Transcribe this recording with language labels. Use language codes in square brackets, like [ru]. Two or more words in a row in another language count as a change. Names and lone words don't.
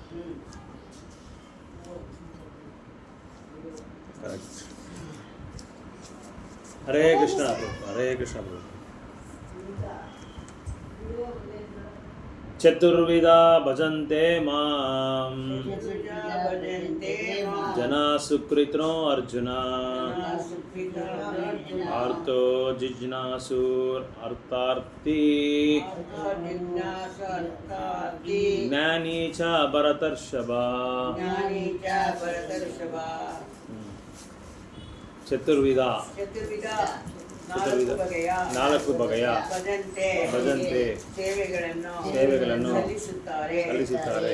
[sa] ಹರೇ ಕೃಷ್ಣ ಹರೇ ಕೃಷ್ಣ. ಚತುರ್ವಿಧ ಭಜಂತೆ ಮಾಂ ಜನಾ ಸುಕೃತೋ ಅರ್ಜುನ ಆರ್ತೋ ಜಿಜ್ಞಾಸುರ್ ಅರ್ಥಾರ್ಥಿ ಜ್ಞಾನಿ ಚ ಭರತರ್ಷಭ. [kn] ಚತುರ್ವಿಧ ನಾಲ್ಕು ಬಗೆಯ ಭಜಂತೆ ಸೇವೆಗಳನ್ನು ಸಲ್ಲಿಸುತ್ತಾರೆ.